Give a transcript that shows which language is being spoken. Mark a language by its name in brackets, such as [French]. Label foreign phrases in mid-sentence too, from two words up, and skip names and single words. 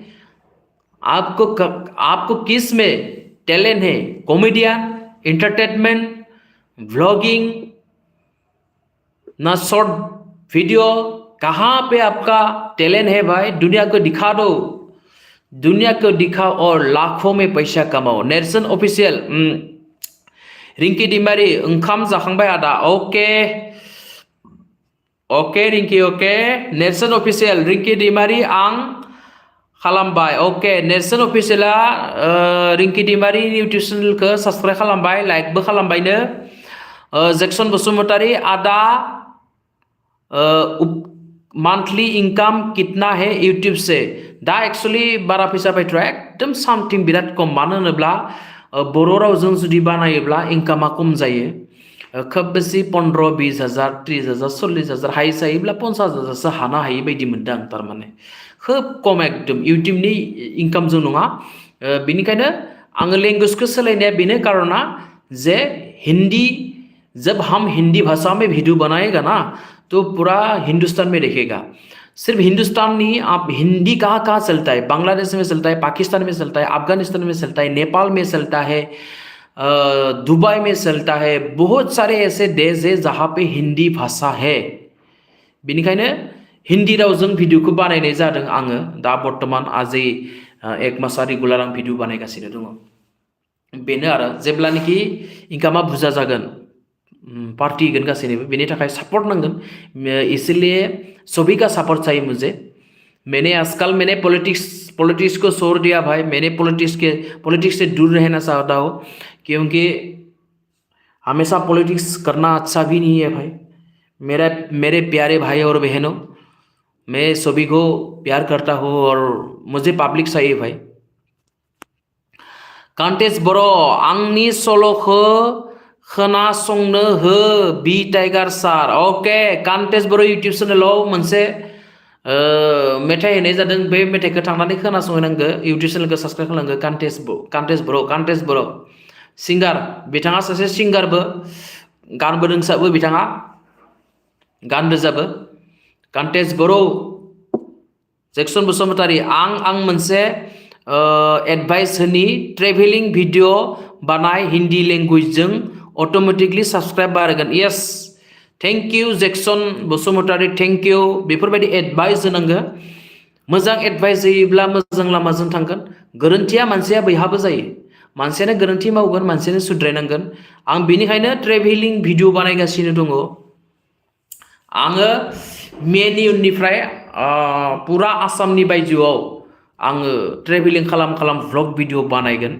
[Hindi] आपको किस में टैलेंट है? कॉमेडियन, एंटरटेनमेंट, व्लॉगिंग, ना शॉर्ट वीडियो, कहाँ पे आपका टैलेंट है भाई? दुनिया को दिखा दो, दुनिया को दिखाओ और लाखों में पैसा कमाओ। [Bodo] नेर्सोन ऑफिशियल, रिंकी डिमारी ओंखाम जाखांबाय आदा। [English] OK OK Rinki, OK. [Bodo] नेर्सोन ऑफिशियल, रिंकी डिमारी आं खालामबाय। ओके, नेर्सोन ऑफिशियला रिंकी डिमारी इउटुब चेनेलखौ साबस्क्राइब खालामबाय, लाइकबो खालामबायनो। जेक्सन बसुमतारी आदा, [Hindi] मंथली इनकम कितना है यूट्यूब से? [Bodo] दा एक्चुअली बारा फैसा फैथ्रा, एकदम सामथिं बिराद कम। मानो होनोब्ला बर' रावजों जुदि बानायोब्ला इनकामा कम जायो। खोब बेसि 15-20,000, 30,000, 40,000 हाइस जायोब्ला 50,000सो हानो हायै बायदि मोनदों आं। थारमाने खोब कम एकदम यूट्यूबनि इनकामजों नङा। बेनिखायनो आङो लैंग्वेजखौ सोलायनाया बेनो कारना जे [Hindi] हिंदी, जब हम हिंदी भाषा में वीडियो बनाएगा ना तो पूरा हिंदुस्तान में देखेगा। सिर्फ हिंदुस्तान नहीं, आप हिंदी कहाँ कहाँ चलता है? बांग्लादेश में चलता है, पाकिस्तान में चलता है, अफगानिस्तान में चलता है, नेपाल में चलता है, दुबई में चलता है। बहुत सारे ऐसे देश है जहाँ पे हिंदी भाषा है। [Bodo] बेनिखायनो हिंदी रावजों भिडिअखौ बानायनाय जादों आङो। दा बर्तमान आजै 1 मासा रेगुलार आं भिडिअ बानायगासिनो दङ। बेनो आरो जेब्लानोखि इनकामा बुरजा जागोन, पार्टी होगोन गासैनोबो, बेनि थाखाय सपोर्ट नांगोन। [Hindi] इसलिए सभी का सपोर्ट चाहिए मुझे। मैंने आजकल पॉलिटिक्स को छोड़ दिया भाई। मैंने पॉलिटिक्स से दूर रहना चाहता हूँ, क्योंकि हमेशा पॉलिटिक्स करना अच्छा भी नहीं है भाई। मेरे प्यारे भाई और बहनों, मैं सभी को प्यार करता हूँ और मुझे पब्लिक चाहिए भाई। [Bodo] कांटेस बरो, आंनि सल'खौ खोनासंनो हो बी टाइगार सार। ओके, कांटेस बरो यूट्यूब चेनेलाव मोनसे मेथाइ होनाय जादों। बे मेथाइखौ थांनानै खोनासंहैनांगौ। यूट्यूब चेनेलखौ साबस्क्राइब खालामनांगौ। कांटेस बर' सिंगार, बिथाङा सासे सिंगारबो, गानबो रोंसाबो, बिथाङा गान रोजाबो। कांटेस बर', जेक्सन बसुमतारी, आं मोनसे एडभाइस होनी, [English] traveling video [Bodo] बानाय हिंदी लैंग्वेजजों, [English] automatically subscribe [Bodo] बारायगोन। [English] Yes, thank you Jackson Basumatary, Thank you. [Bodo] बेफोरबायदि एडभाइस होनांगौ। मोजां एडभाइस होयोब्ला मोजां लामाजों थांगोन। गोरोन्थिया मानसिया बयहाबो जायो। मानसियानो गोरोन्थि मावगोन, मानसियानो सुद्रायनांगोन। आं बेनिखायनो [English] traveling video [Bodo] बानायगासिनो दङ। आङो मेनि उननिफ्राय पुरा आसामनि बायजोआव आङो ट्रेभेलिं खालाम [English] vlog video [Bodo] बानायगोन।